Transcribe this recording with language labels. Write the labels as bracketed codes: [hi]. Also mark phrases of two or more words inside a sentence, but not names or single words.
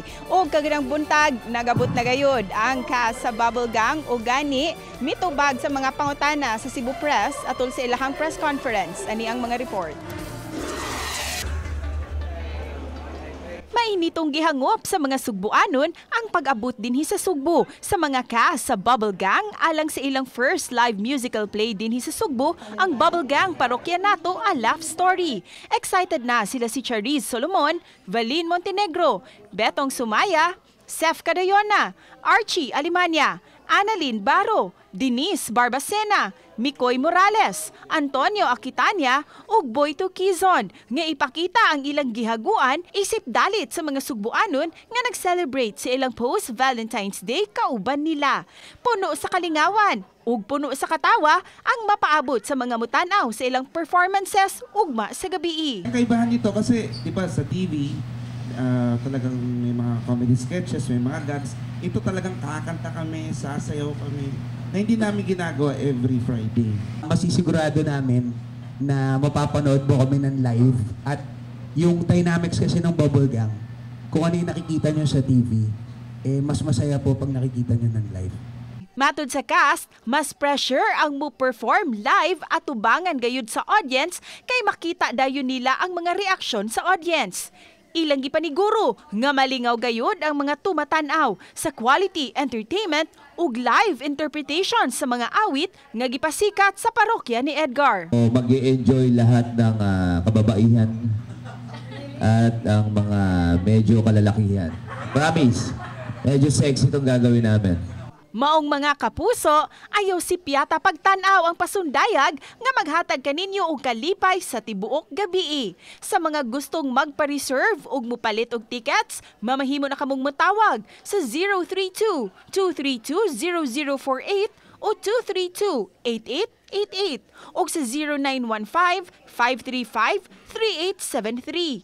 [ceb] Ug kaganang buntag nagabot na gayud ang cast sa Bubble Gang ug gani mitubag sa mga pangutana sa Cebu Press atol sa ilahang press conference. Ani ang mga report. Mainitong gihangop sa mga Sugbuanon ang pag-abot dinhi sa Sugbo sa mga cast sa Bubble Gang alang sa ilang [en] first live musical play [ceb] dinhi sa Sugbo, ang Bubble Gang Parokya Nato, A Love Story. Excited na sila si Chariz Solomon, Valin Montenegro, Betong Sumaya, Sef Cadayona, Archie Alimanya, Annalyn Baro, Denise Barbacena, Mikoy Morales, Antonio Aquitania ug Boyto Quizon nga ipakita ang ilang gihaguan isip dalit sa mga Sugbuanon nga nag-celebrate sa ilang post-Valentine's Day kauban nila. Puno sa kalingawan ug puno sa katawa ang mapaabot sa mga mutanaw sa ilang performances ugma sa gabii. [tl] Ang kaibahan nito kasi di ba sa TV talagang may mga [en] comedy sketches, [tl] may mga gags. Ito talagang kakanta kami, sasayaw kami, na hindi namin ginagawa [en] every Friday. [tl] Masisigurado namin na mapapanood mo kami ng live at yung dynamics kasi ng Bubble Gang, kung ano yung nakikita nyo sa TV, mas masaya po pag nakikita nyo ng live. [ceb] Matod sa cast, mas pressure ang mo-perform live at tubangan gayud sa audience kay makita dayon nila ang mga reaksyon sa audience. Ilang gipaniguro nga malingaw gayud ang mga tumatanaw sa [en] quality entertainment [ceb] ug [en] live interpretation [ceb] sa mga awit nga gipasikat sa parokya ni Edgar. [tl] Mag-i-enjoy lahat ng kababaihan at ang mga medyo kalalakihan. Promise, medyo sexy itong gagawin namin. [ceb] Maong mga kapuso, ayaw si Piata pagtanaw ang pasundayag nga maghatag kaninyo og kalipay sa tibuok gabii. Sa mga gustong magpa-reserve ug mupalit og tickets, mamahimo na kamong motawag sa 032-232-0048 o 232-8888 o sa 0915-535-3873.